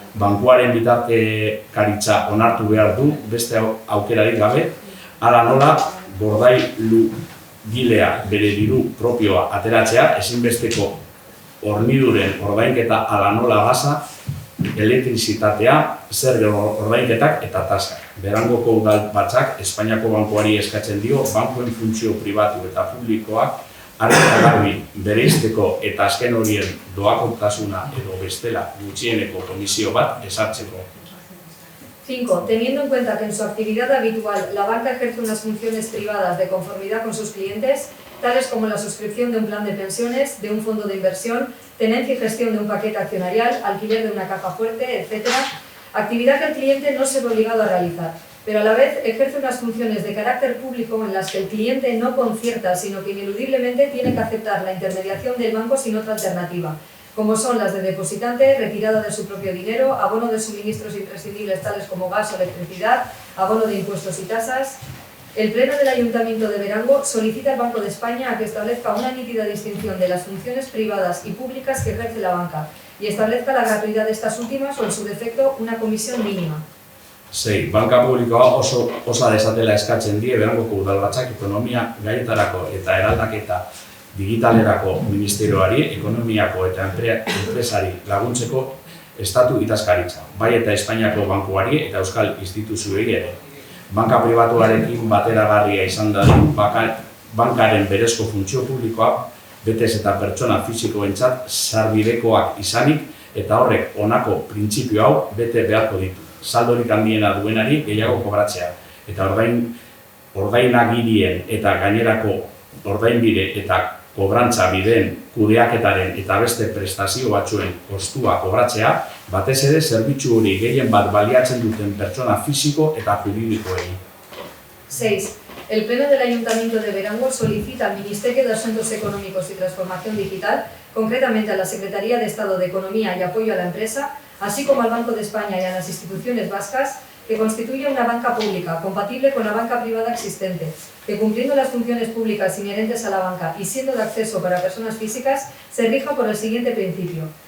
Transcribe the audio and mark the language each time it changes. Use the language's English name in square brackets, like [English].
[Basque] Bankuaren bitartekaritza onartu behar du beste aukerarik gabe, hala nola gordailugilea bere diru propioa ateratzea ezinbesteko horniduren ordainketa hala nola gasa, elektrizitatea, zerga ordainketak eta tasak. Berangoko udalbatzak Espainiako bankuari eskatzen dio bankuen funtzio pribatu eta publikoak argi garbi bereizteko eta azken horien doakotasuna edo bestela gutxieneko komisio bat ezartzeko. 5. [Spanish] Teniendo en cuenta que en su actividad habitual la banca ejerce unas funciones privadas de conformidad con sus clientes, tales como la suscripción de un plan de pensiones, de un fondo de inversión, tenencia y gestión de un paquete accionarial, alquiler de una caja fuerte, etc., actividad que el cliente no se ve obligado a realizar, pero a la vez ejerce unas funciones de carácter público en las que el cliente no concierta, sino que ineludiblemente tiene que aceptar la intermediación del banco sin otra alternativa, como son las de depositante, retirada de su propio dinero, abono de suministros imprescindibles tales como gas o electricidad, abono de impuestos y tasas. El Pleno del Ayuntamiento de Berango solicita al Banco de España a que establezca una nítida distinción de las funciones privadas y públicas que ejerce la banca y establezca la gratuidad de estas últimas o, en su defecto, una comisión mínima. 6. [Basque] Banka publikoa osa dezatela eskatzen die Berangoko udalbatzak ekonomia gaietarako eta eraldaketa digitalerako ministerioari, ekonomiako eta enpresari laguntzeko estatu ikaskaritza, bai eta Espainiako bankuari eta euskal instituzioei ere. Banka pribatuarekin bateragarria izan dadin bankaren berezko funtzio publikoak betez eta pertsona fisikoentzat sarbidekoak izanik eta horrek honako printzipio hau bete beharko ditu. Saldorik handiena duenari gehiago kobratzea eta ordainagirien eta gainerako ordainbide eta kobrantza bideen kudeaketaren eta beste prestazio batzuen kostua kobratzea, batez ere zerbitzu hori gehien bat baliatzen duten pertsona fisiko eta juridikoei. 6. [Spanish] El Pleno del Ayuntamiento de Berango solicita al Ministerio de Asuntos Económicos y Transformación Digital, concretamente a la Secretaría de Estado de Economía y Apoyo a la Empresa, así como al Banco de España y a las instituciones vascas, que constituya una banca pública compatible con la banca privada existente, que cumpliendo las funciones públicas inherentes a la banca y siendo de acceso para personas físicas, se rija por el siguiente principio: